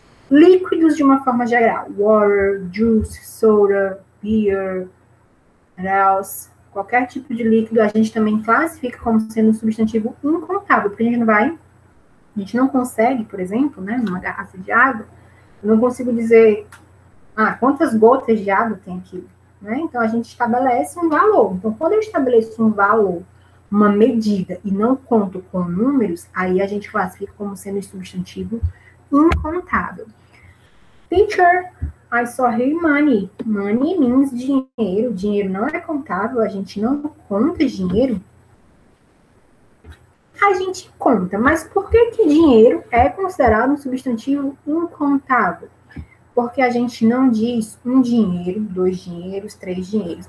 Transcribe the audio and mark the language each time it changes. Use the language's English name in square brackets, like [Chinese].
[Portuguese] Líquidos de uma forma geral, [English] water, juice, soda, beer, else, [Portuguese] qualquer tipo de líquido a gente também classifica como sendo um substantivo incontável, porque a gente não consegue, por exemplo, né, numa garrafa de água, eu não consigo dizer, quantas gotas de água tem aqui, né? Então, a gente estabelece um valor. Então, quando eu estabeleço um valor, uma medida, e não conto com números, aí a gente classifica como sendo um substantivo incontável. [English] Teacher, I saw here money. Money means dinheiro. [Portuguese] Dinheiro não é contável, a gente não conta dinheiro. A gente conta, mas por que dinheiro é considerado um substantivo incontável? Porque a gente não diz 1 dinheiro, 2 dinheiros, 3 dinheiros.